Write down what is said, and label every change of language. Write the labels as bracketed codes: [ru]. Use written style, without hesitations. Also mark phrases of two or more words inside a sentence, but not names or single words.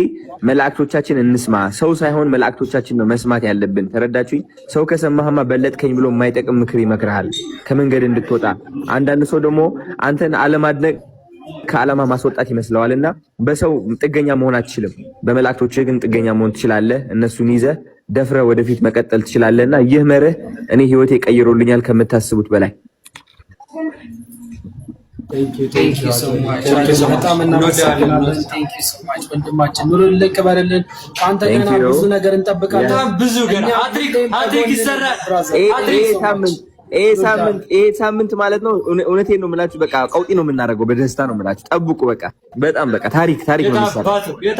[am] መላእክቶቻችን እንስማ ሰው ሳይሆን መላእክቶቻችን ነው መስማት ያለብን ተረዳችሁኝ ሰው ከሰማህማ በለጥከኝ ብሎ የማይጠቅም ምክር ይመክርሃል ከመንገድ እንድትወጣ አንዳንድ ሰው ደግሞ አንተን አለማድነቅ ከዓላማ ማስወጣት ይመስለዋልና በሰው ጥገኛ መሆን አትችልም በመላእክቶች ግን ጥገኛ መሆን ትችላለህ እነሱን ይዘህ ደፍረ ወደፊት መቀጠል ትችላለህና ይህ መርህ እኔ ህይወቴ ቀይሮልኛል ከምታስቡት በላይ [en] Thank you so much [am] በጣም እናመሰግናለን [en] thank you so much [am] ወንድማችን ኑሮ ለከባረልን አንተ ገና ብዙ ነገር እንጠብቃለን ብዙ ገና አድሪክ ይሰራል ሳምንት ማለት ነው እውነቴን ነው የምላችሁ በቃ ቀውጢ ነው የምናደርገው በደስታ ነው የምላችሁ ጠብቁ በቃ በጣም በቃ ታሪክ ነው የሚሰራው